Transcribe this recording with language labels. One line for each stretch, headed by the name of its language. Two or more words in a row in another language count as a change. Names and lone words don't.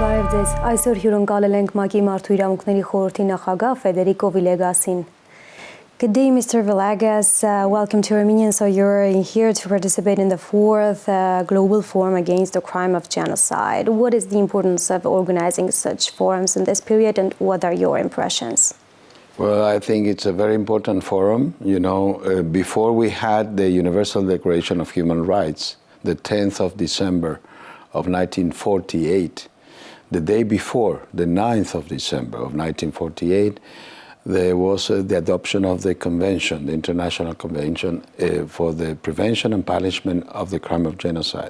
Armenian: ձեզ։ Այսօր հյուրընկալել ենք ՄԱԿ-ի Մարդու իրավունքների խորհրդի նախագահ Federico Villegasին։
English: Good day, Mr. Villegas. Welcome to Armenia. So you're here to participate in the fourth Global Forum against the crime of genocide. What is the importance of organizing such forums in this period, and what are your impressions? Well, I think it's a very important forum. You know, before we had the Universal Declaration of Human Rights, the 10th of December of 1948, the day before, the 9th of December of 1948, there was the adoption of the convention, the International Convention for the Prevention and Punishment of the Crime of Genocide.